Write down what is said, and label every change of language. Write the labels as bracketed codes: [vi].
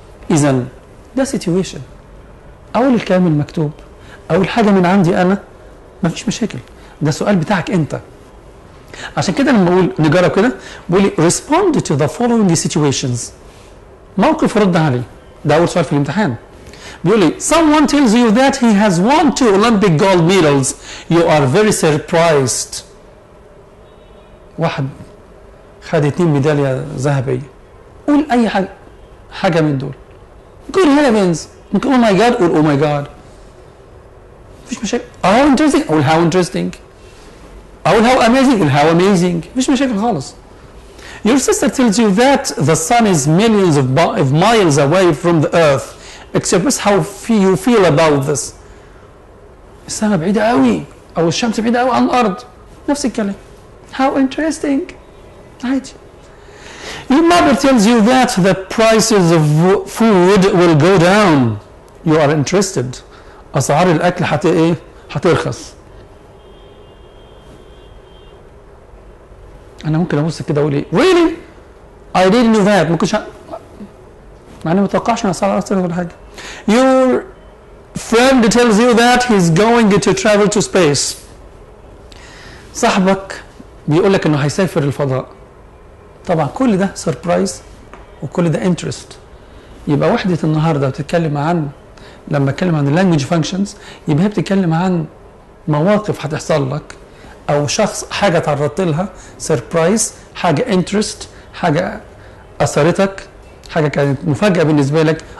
[ar] اذا ده situation. اقول الكلام المكتوب، اقول حاجه من عندي انا، مفيش مشاكل، ده السؤال بتاعك انت. عشان كده لما بقول نجرب كده بقول لي [en] respond to the following situations. [ar] موقف رد عليه، ده اول سؤال في الامتحان. بيقول لي [en] someone tells you that he has won 2 Olympic gold medals. You are very surprised. [ar] واحد خد 2 ميداليه ذهبيه. قول اي حاجه من دول. [en] good heavens، [ar] ممكن [en] oh my god، [ar] قول [en] oh my god، [ar] مفيش مشاكل. [en] how interesting، [ar] قول [en] how interesting، [ar] أقول [en] how amazing، [ar] قول [en] how amazing، [ar] مفيش مشاكل خالص. [en] Your sister tells you that the sun is millions of miles away from the earth. Express how you feel about this. [ar] السماء بعيدة قوي أو الشمس بعيدة قوي عن الأرض. نفس الكلام. [en] How interesting. [ar] عادي. [en] Your mother tells you that the prices of food will go down. You are interested. [ar] أسعار الأكل هترخص. أنا ممكن أبص كده أقول إيه؟ [en] Really؟ I didn't know that. [ar] ممكنش مع إني ما أتوقعش إن أسعار الأكل ولا حاجة. [en] Your friend tells you that he's going to travel to space. [ar] صاحبك بيقول لك إنه هيسافر الفضاء. طبعا كل ده سربرايز وكل ده انترست. يبقى وحدة النهارده بتتكلم عن، لما اتكلم عن اللانجوج فانكشنز يبقى هي بتتكلم عن مواقف هتحصل لك او شخص، حاجه تعرضت لها سربرايز، حاجه انترست، حاجه اثرتك، حاجه كانت مفاجاه بالنسبه لك.